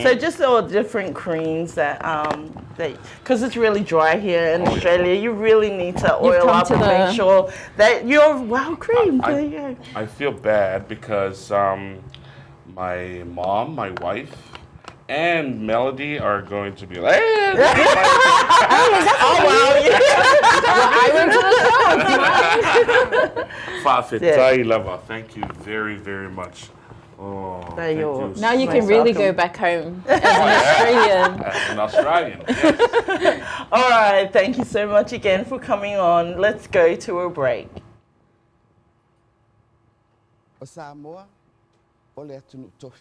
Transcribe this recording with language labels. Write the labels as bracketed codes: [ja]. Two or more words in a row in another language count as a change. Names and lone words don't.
[en] So just all different creams that because it's really dry here in Australia, you really need to oil come up to and the- make sure that you're well creamed. There you go. I feel bad because my mom, my wife, and Melody are going to be like, [sm] hey, Fa'afetai lava. [en] Thank you very, very much Oh, They're thank yours. you. Now you Most can really welcome. go back home as an Australian. As an Australian, yes. All right, thank you so much again for coming on. Let's go to a break. [sm] O Samoa, o le atunu tofi.